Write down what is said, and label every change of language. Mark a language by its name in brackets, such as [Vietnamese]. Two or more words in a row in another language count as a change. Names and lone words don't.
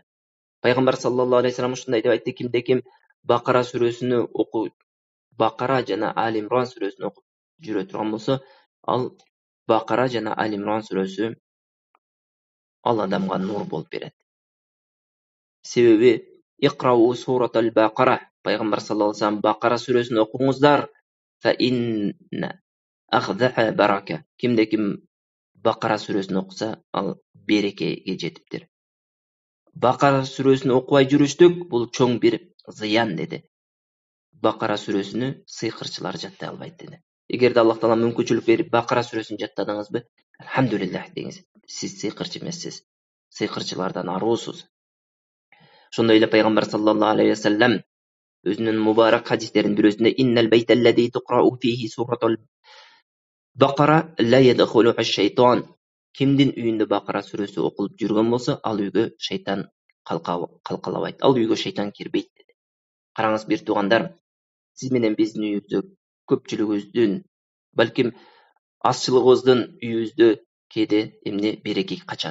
[Kyrgyz] Пайгамбар [Arabic] صلى الله عليه وسلم [Kyrgyz] ушундай деп айтты: кимде ким Бакара сүрөсүнө окуп, Бакара жана Али Имран сүрөсүн окуп жүрө турган болсо, ал Бакара жана Али Имран сүрөсү ал адамга нур болуп берет. Себеби [Arabic] اقرءوا سورة البقرة, [Kyrgyz] Пайгамбар [Arabic] صلى الله عليه وسلم [Kyrgyz] Бакара сүрөсүн окуңуздар, [Arabic] فإن أخذها بركة. [Kyrgyz] Кимде ким Бакара сүрөсүн окуса, ал берекеге жетиптир. Бакара сүрөсүн окубай жүрүштүк бул чоң бир зыян деди. Бакара сүрөсүнө сыйкырчылар жаттай албайт деди. Эгерде Аллах таала мүмкүнчүлүк берип Бакара сүрөсүн жаттадыңызбы, алхамдулиллах деңиз. Сиз сыйкырчы эмессиз. Сыйкырчылардан аруусуз. Ошондой эле Пайгамбар [Arabic] صلى الله عليه وسلم [Kyrgyz] өзүнүн мубарак хадистеринин бирөөсүндө [Arabic] إن البيت الذي تقرأ فيه سورة البقرة لا يدخله شيطان. [Kyrgyz] Кимдин үйүндө Бакара сүрөсү окулуп жүргөн болсо, ал үйгө шайтан калкалабайт. Ал үйгө шайтан кирбейт деди. Караңыз бир туугандар, сиз менен биздин үйүбүздө көпчүлүгүбүздүн, балким азчылыгыбыздын үйүбүздө кээде береке качат.